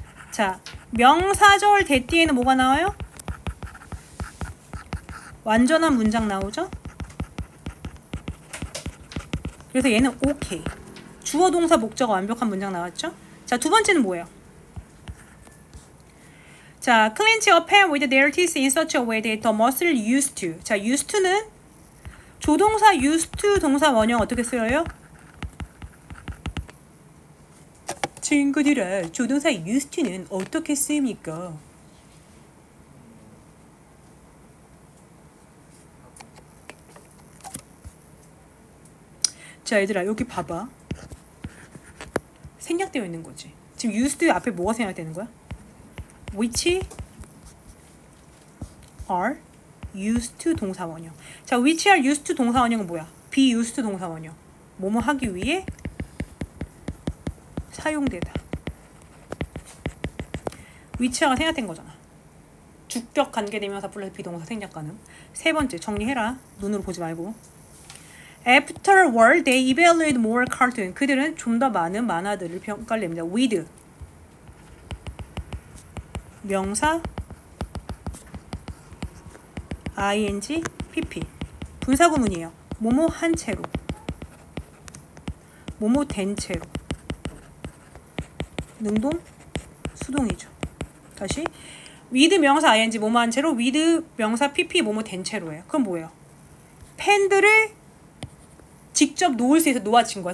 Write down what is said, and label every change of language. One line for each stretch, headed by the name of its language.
Korean: 자, 명사절 대 뒤에는 뭐가 나와요? 완전한 문장 나오죠? 그래서 얘는 오케이. 주어 동사 목적어 완벽한 문장 나왔죠? 자, 두 번째는 뭐예요? 자,
English: clench a pen with their teeth in such a way that the muscle used to.
Korean: 자, used to는 조동사 used to 동사 원형 어떻게 쓰여요? 친구들아, 조동사 used to는 어떻게 쓰입니까? 자, 얘들아, 여기 봐봐. 생략되어 있는 거지. 지금 used 앞에 뭐가 생략되는 거야?
English: which are used to
Korean: 동사 원형. 자,
English: which are used to
Korean: 동사 원형은 뭐야?
English: be used to
Korean: 동사 원형. 뭐뭐 하기 위해 사용되다. which가 생략된 거잖아. 주격 관계대명사 플러스 비동사 생략 가능. 세 번째 정리해라. 눈으로 보지 말고.
English: Afterward, they evaluate more cartoon.
Korean: 그들은 좀 더 많은 만화들을 평가를 냅니다. with 명사 ing, pp 분사구문이에요. 뭐뭐 한 채로, 뭐뭐 된 채로. 능동, 수동이죠. 다시 with 명사 ing 뭐뭐 한 채로, with 명사 pp 뭐뭐 된 채로예요. 그럼 뭐예요? 펜들을 직접 놓을 수 있어 놓아진 거야.